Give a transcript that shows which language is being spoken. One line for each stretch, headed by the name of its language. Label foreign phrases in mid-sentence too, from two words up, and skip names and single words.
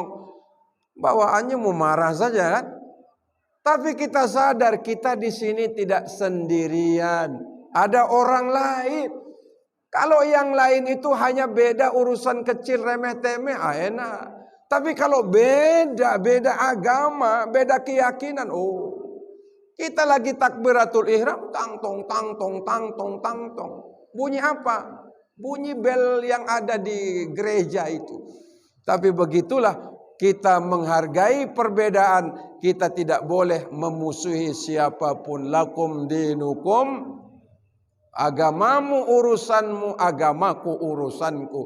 Indonesian: Bawaannya mau marah saja kan? Tapi kita sadar kita di sini tidak sendirian. Ada orang lain. Kalau yang lain itu hanya beda urusan kecil remeh-temeh, enak. Tapi kalau beda agama, beda keyakinan, kita lagi
Arabic: تكبيرة الإحرام, tang tong tang tong tang tong tang tong.
Indonesian: Bunyi apa? Bunyi bel yang ada di gereja itu. Tapi begitulah kita menghargai perbedaan, kita tidak boleh memusuhi siapapun.
Arabic: لكم دينكم,
Indonesian: agamamu urusanmu, agamaku urusanku.